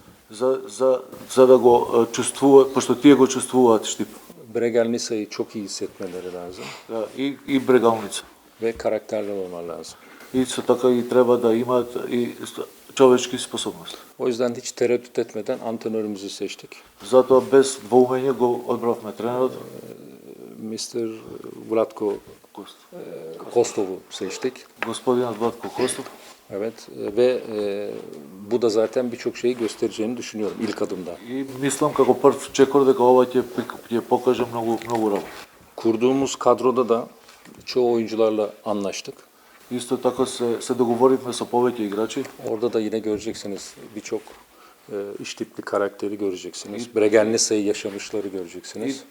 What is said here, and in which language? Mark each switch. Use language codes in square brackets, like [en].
[mk] За да го чувствуваат, пошто тие го чувствуваат Штип. [tr] Bregelnica'yı çok iyi hissetmeleri lazım [mk] И Брегалница. [tr] ve karakterli olmaları lazım. [mk] Исто така и треба да имаат и човечки способности. [tr] O yüzden hiç tereddüt etmeden antrenörümüzü seçtik. [mk] Затоа без двоумење го одбравме тренерот. [tr] Mr. Vlatko Kostov'u seçtik. [mk] Господинот Владко Костов. [tr] Evet ve bu da zaten birçok şeyi göstereceğini düşünüyorum ilk adımda. [mk] И мислам како прв чекор дека ова ќе покаже многу работа. [tr] Kurduğumuz kadroda da çoğu oyuncularla anlaştık. [mk] Исто така се договоривме со повеќе играчи. [tr] Orada da yine göreceksiniz birçok iş tipli karakteri göreceksiniz. Bregelnica'yı yaşamışları göreceksiniz.